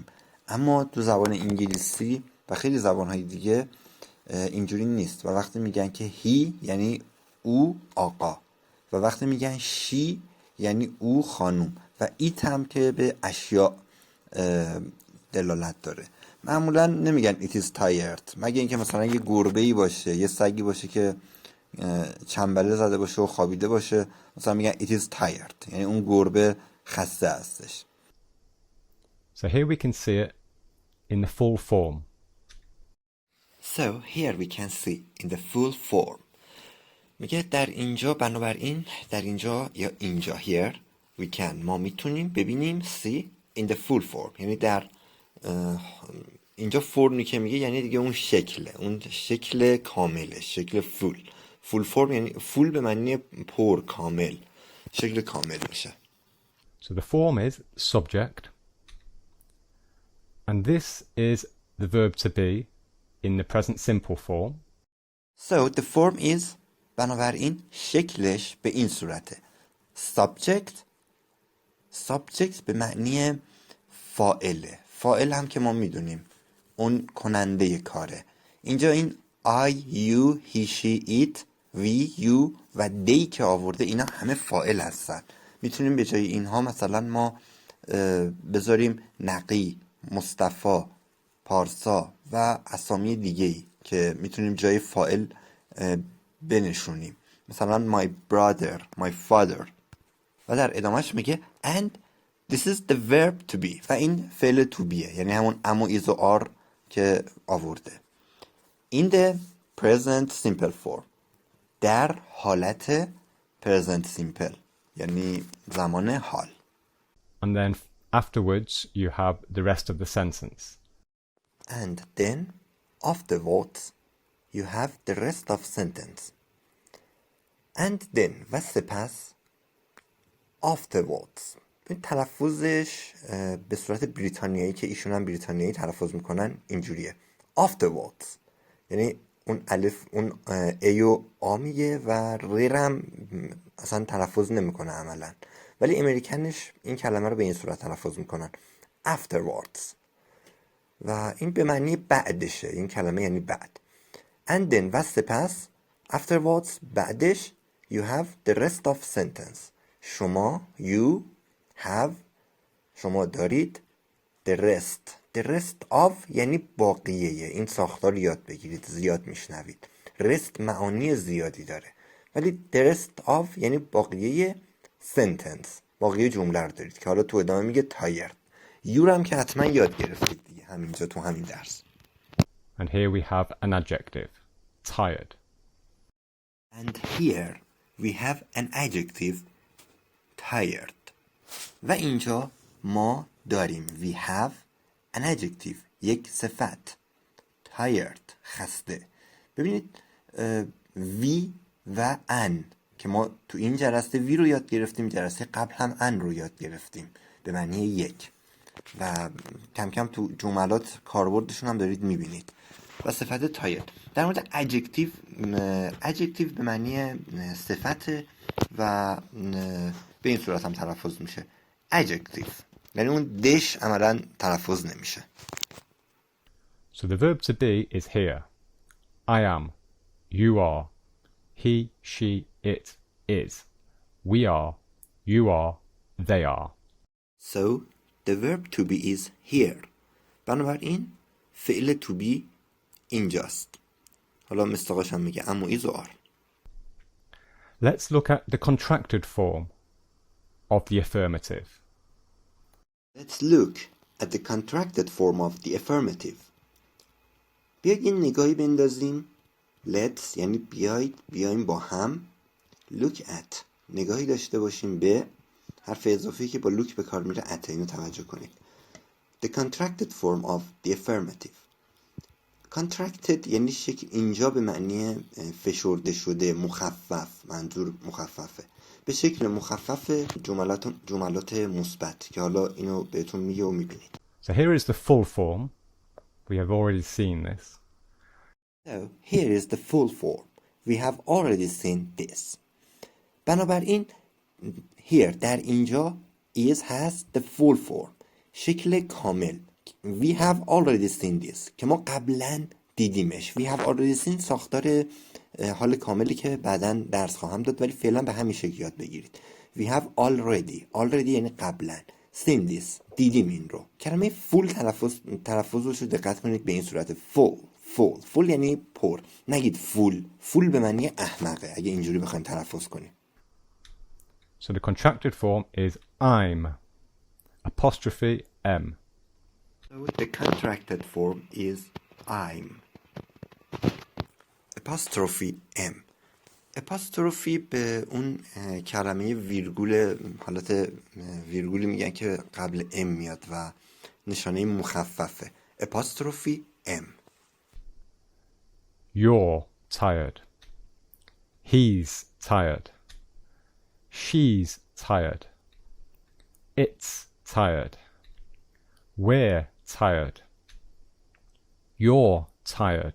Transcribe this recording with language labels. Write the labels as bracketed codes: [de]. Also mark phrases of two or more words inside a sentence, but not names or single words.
[fa] اما تو زبان انگلیسی و خیلی زبانهای دیگه اینجوری نیست و وقتی میگن که هی یعنی او آقا و وقتی میگن شی یعنی او خانم و ایت هم که به اشیاء دلالت داره. معمولا نمیگن [en] it is tired [fa] مگه اینکه مثلا یه گربه‌ای باشه، یه سگی باشه که چنبله زده باشه و خوابیده باشه، مثلا میگن [en] it is tired [fa] یعنی اون گربه خسته هستش. [en] So here we can see it in the full form. So here we can see in the full form. [fa] میگه در اینجا بنابراین در اینجا یا اینجا [en] here we can [fa] ما میتونیم ببینیم [en] see in the full form [fa] یعنی در اینجا فرمی که میگه یعنی دیگه اون شکله، اون شکل کامله، شکل [en] full form [fa] یعنی full به معنی پر، کامل، شکل کامل میشه. [en] So the form is subject and this is the verb to be in the present simple form. So the form is [fa] بنابراین شکلش به این صورته. subject به معنی فاعله. فاعل هم که ما میدونیم اون کننده کاره. اینجا این [en] I, you, he, she, it, we, you [fa] و they که آورده اینا همه فاعل هستن. میتونیم به جای اینها مثلا ما بذاریم نقی، مصطفی، پارسا و اسامی دیگه‌ای که میتونیم جای فاعل بنشونیم، مثلا [en] my brother, my father. [fa] و در ادامهش میگه [en] and this is the verb to be [fa] و این فعل [en] to be [fa] یعنی همون ام و ایز و آر که آورده. [en] in the present simple form [fa] در حالت [en] present simple [fa] یعنی زمان حال. [en] And then afterwards you have the rest of the sentence. And then afterwards you have the rest of sentence. And then [fa] و سپس [en] afterwards. [fa] این تلفظش به صورت بریتانیایی که ایشون هم بریتانیایی تلفظ میکنن اینجوریه. afterwards یعنی اون الف اون ای و آ میگه و ریرم اصلا تلفظ نمیکنه عملا، ولی امریکنش این کلمه رو به این صورت تلفظ میکنن afterwards و این به معنی بعدشه. این کلمه یعنی بعد. [en] and then [fa] و سپس [en] afterwards بعدش you have the rest of sentence. [fa] شما [en] you have [fa] شما دارید [en] the rest of [fa] یعنی باقیه. این ساختار رو یاد بگیرید، زیاد میشنوید. rest معانی زیادی داره، ولی [en] the rest of [fa] یعنی باقیه sentence، باقیه جمله رو دارید که حالا تو ادامه میگه tired. you رو هم که حتما یاد گرفتید دیگه همینجا تو همین درس. [en] And here we have an adjective, tired. And here we have an adjective, tired. [fa] و اینجا ما داریم [en] we have an adjective، [fa] یک صفت، tired، خسته. ببینید we و an که ما تو این جلسه we رو یاد گرفتیم، جلسه قبل هم an رو یاد گرفتیم به معنی یک و کم کم تو جملات کاربردشون هم دارید میبینید. و صفت tired. در مورد adjective به معنی صفت و به این صورت هم تلفظ میشه adjective، یعنی اون دش عملا تلفظ نمیشه. [en] So the verb to be is here. I am, you are, he, she, it is, we are, you are, they are. So the verb to be is here. [fa] بنابراین فعل [en] to be [fa] اینجاست. حالا مستقاش هم میگه اما is و are. [en] Let's look at the contracted form of the affirmative. Let's look at the contracted form of the affirmative. [fa] بیاید یه نگاهی بندازیم. Let's یعنی بیایم با هم. [en] Look at [fa] نگاهی داشته باشیم به حرف اضافی که با look به کار میره at. اینو توجه کنید. [en] The contracted form of the affirmative. [fa] contracted یعنی شکل اینجا به معنی فشرده شده، مخفف، منظور مخففه، به شکل مخفف جملات مثبت که حالا اینو بهتون میگه و میبینید. [en] So here is the full form. We have already seen this. So here is the full form. We have already seen this. بنابراین here [fa] در اینجا [en] is has the full form، [fa] شکل کامل. [en] We have already seen this [fa] که ما قبلا دیدیمش. [en] We have already seen [fa] ساختار حال کاملی که بعداً درس خواهم داد، ولی فعلا به همین شکل یاد بگیرید. [en] We have already [fa] یعنی قبلا. [en] seen this [fa] دیدیم این رو. کلمه full تلفظش رو دقت کنید به این صورت full یعنی پر. نگید full به معنی احمقه اگه اینجوری بخوایم تلفظ کنیم. [en] So the contracted form is I'm apostrophe M. So the contracted form is I'm apostrophe M. [fa] apostrophe به اون کلمه ویرگول، حالت ویرگولی میگن که قبل M میاد و نشانه مخففه. [en] apostrophe M. You're tired. He's tired. She's tired. It's tired. We're tired. You're tired.